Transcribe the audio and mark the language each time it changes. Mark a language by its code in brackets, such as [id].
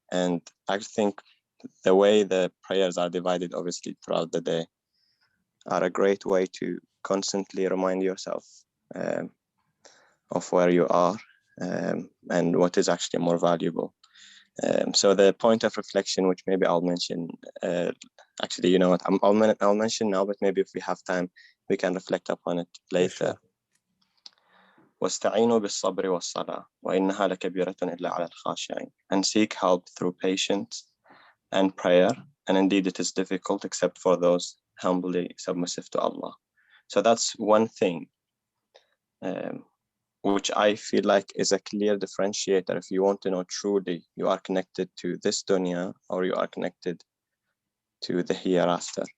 [en] And I think the way the prayers are divided, obviously, throughout the day, are a great way to constantly remind yourself of where you are and what is actually more valuable. So the point of reflection, which maybe I'll mention, actually, you know what, I'll mention now, but maybe if we have time, we can reflect upon it later. [ar] واستعينوا بالصبر والصلاة وإنها لكبيرة إلا على الخاشعين. [en] And seek help through patience and prayer, and indeed it is difficult except for those humbly submissive to Allah. So that's one thing which I feel like is a clear differentiator. If you want to know truly you are connected to this dunya, or you are connected to the hereafter.